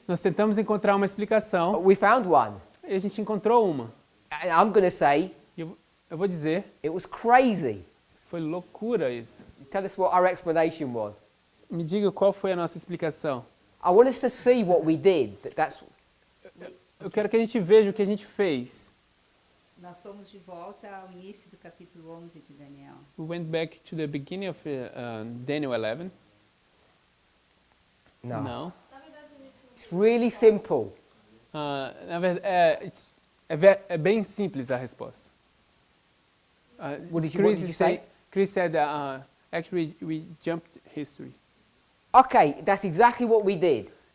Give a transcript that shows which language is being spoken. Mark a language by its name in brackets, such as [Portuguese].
[Portuguese] Nós tentamos encontrar uma [English] but [Portuguese] explicação [English] we found one. [Portuguese] e a gente encontrou uma. [English] And I'm going to say [Portuguese] E eu vou dizer, [English] it was crazy. [Portuguese] foi loucura isso. [English] Tell us what our explanation was. [Portuguese] Me diga qual foi a nossa explicação. [English] I want us to see what we did. [Portuguese] Eu quero que a gente veja o que a gente fez. Nós fomos de volta ao início do capítulo 11 de Daniel. [English] We went back to the beginning of Daniel 11. No. [Portuguese] Não. [English] It's really simple. [Portuguese] Na verdade, é bem simples a resposta. [English] What did you say? Chris said, actually, we jumped history. Okay, that's exactly what we did.